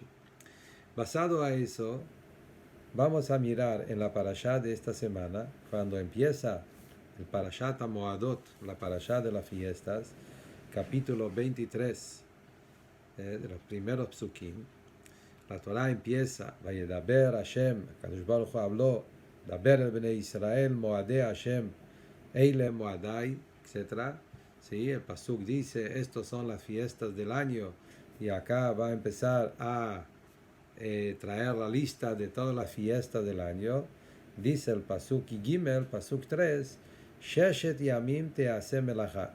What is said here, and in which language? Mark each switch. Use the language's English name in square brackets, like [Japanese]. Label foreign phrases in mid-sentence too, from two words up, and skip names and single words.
[Spanish] Basado a eso, vamos a mirar en la parashá de esta semana, cuando empieza el Parashat HaMoadot, la parashá de las fiestas, capítulo 23, de los primeros psukim. La Torah empieza, [Hebrew] וידבר ה׳, קדוש ברוך הוא habló, דבר אל בני ישראל, מועדי ה׳, אלה מועדי, [Spanish] etc. Sí, el Pasuk dice, estos son las fiestas del año, y acá va a empezar a traer la lista de todas las fiestas del año. Dice el [Hebrew] פסוק גימל, [Spanish] Pasuk 3, [Hebrew] ששת ימים תעשה מלאכה.